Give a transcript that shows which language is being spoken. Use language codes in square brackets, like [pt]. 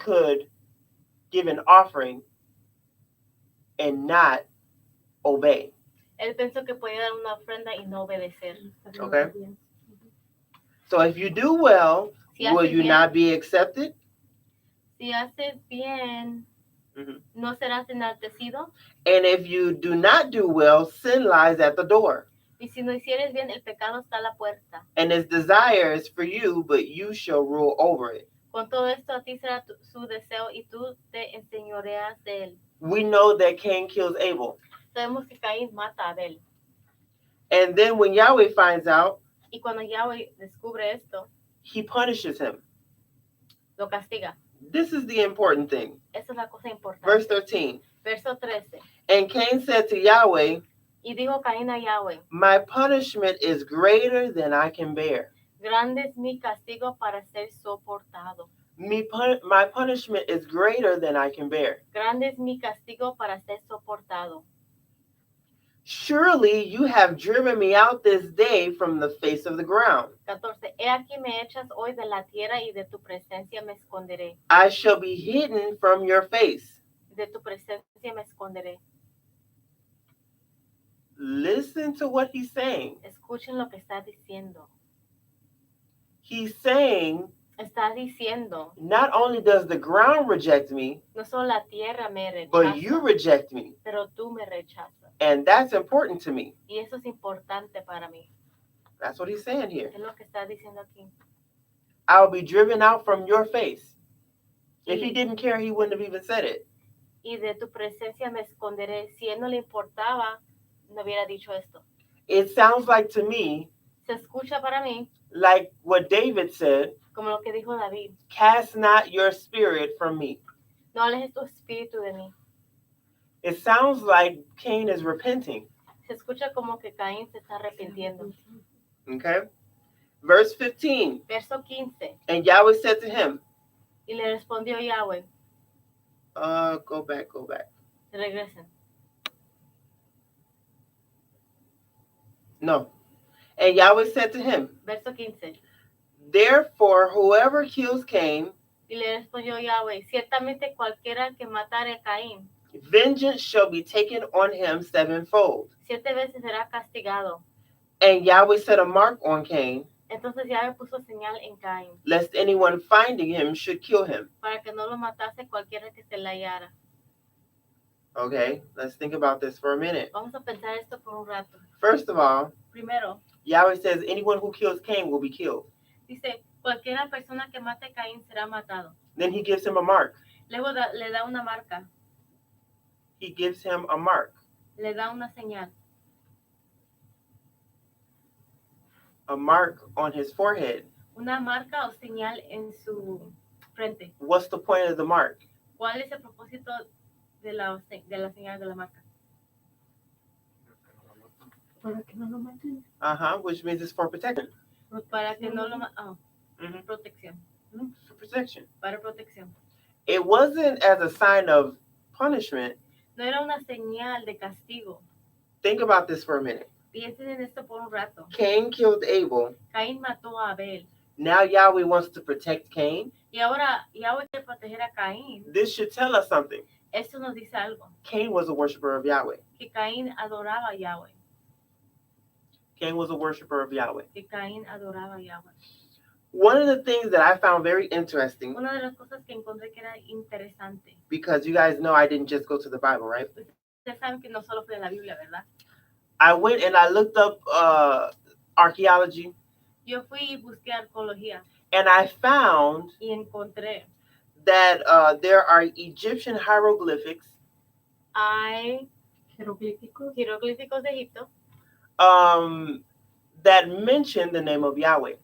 [en] could give an offering and not obey. [es] Él pensó que podía dar una ofrenda y no obedecer. [en] Okay. So if you do well, [es] Si [en] will [es] haces [en] you [es] bien, [en] not be accepted? [es] si haces bien, ¿no serás enaltecido? [en] And if you do not do well, sin lies at the door. [es] Y si no hicieres bien, el pecado está a la puerta. [en] And its desire is for you, but you shall rule over it. [es] Con todo esto a ti será su deseo y tú te enseñoreas de él. [en] We know that Cain kills Abel. [es] Sabemos que Caín mata a Abel. [en] And then when Yahweh finds out, [es] Y cuando Yahweh descubre esto, [en] he punishes him. [es] lo castiga. [en] This is the important thing. [es] Esa es la cosa importante. [en] Verse 13. [es] Verso 13. [en] And Cain said to Yahweh, [es] Y dijo Caín a Yahweh, [en] my punishment is greater than I can bear. [es] grande es mi castigo para ser soportado. [en] My punishment is greater than I can bear. [es] Grande es mi castigo para ser soportado. [en] Surely you have driven me out this day from the face of the ground. [es] 14. He aquí me echas hoy de la tierra y de tu presencia me esconderé. [en] I shall be hidden from your face. [es] De tu presencia me esconderé. [en] Listen to what he's saying. [es] Escuchen lo que está diciendo. [en] He's saying, [es] Está diciendo, [en] not only does the ground reject me, [es] no solo la tierra me rechaza, [en] but you reject me. [es] pero tú me rechazas. [en] And that's important to me. [es] Y eso es importante para mí. [en] That's what he's saying here. [es] Es lo que está diciendo aquí. [en] I'll be driven out from your face. If he [es] Y, [en] didn't care, he wouldn't have even said it. [es] y de tu presencia me esconderé. Si él no le importaba, no hubiera dicho esto. [en] It sounds like to me, [es] Se escucha para mí [en] like what David said, [es] como lo que dijo David. [en] cast not your spirit from me. [es] No alejes tu espíritu de mí. [en] It sounds like Cain is repenting. [es] Se escucha como que Caín se está arrepintiendo. [en] Okay? Verse 15. [es] Verso 15. [en] And Yahweh said to him, [es] Y le respondió Yahweh. [en] Go back. [es] Regresen. [en] No. And Yahweh said to him, [es] Verso 15. [en] therefore, whoever kills Cain, [es] Y le respondió Yahweh, ciertamente cualquiera que matare a Caín, [en] vengeance shall be taken on him sevenfold. [es] 7 veces será castigado. [en] And Yahweh set a mark on Cain, [es] Entonces Yahweh puso señal en Caín, [en] lest anyone finding him should kill him. [es] para que no lo matase cualquiera que se le hallara. [en] Okay, let's think about this for a minute. [es] Vamos a pensar esto por un rato. [en] First of all, [es] Primero, [en] Yahweh says anyone who kills Cain will be killed. [es] dice, cualquiera persona que mate a Caín será matado. [en] Then he gives him a mark. [es] Luego le da una marca, [en] He gives him a mark. [es] le da una señal. [en] A mark on his forehead. [es] Una marca o señal en su frente. [en] What's the point of the mark? [es] ¿Cuál es el propósito de la señal de la marca? Para que no lo maten. [en] Which means it's for protection. [es] Para que no lo Mhm. protección. [en] For protection. [es] Para protección. [en] It wasn't as a sign of punishment. [es] No era una señal de castigo. [en] Think about this for a minute. [es] Piensen en esto por un rato. [en] Cain killed Abel. [es] Caín mató a Abel. [en] Now Yahweh wants to protect Cain. [es] Y ahora Yahweh quiere proteger a Caín. [en] This should tell us something. [es] Esto nos dice algo. [en] Cain was a worshiper of Yahweh. [es] Que Caín adoraba a Yahweh. [en] Cain was a worshiper of Yahweh. [es] Que Caín adoraba a Yahweh. [en] One of the things that I found very interesting, [es] Una de las cosas que encontré que era interesante. [en] because you guys know I didn't just go to the Bible, right? [es] Ustedes saben que no solo fue de la Biblia, ¿verdad? [en] I went and I looked up archaeology, [es] Yo fui y busqué arqueología [en] and I found [es] y encontré. [en] that there are Egyptian hieroglyphics [es] Hay jeroglíficos de Egipto [en] that mention the name of Yahweh.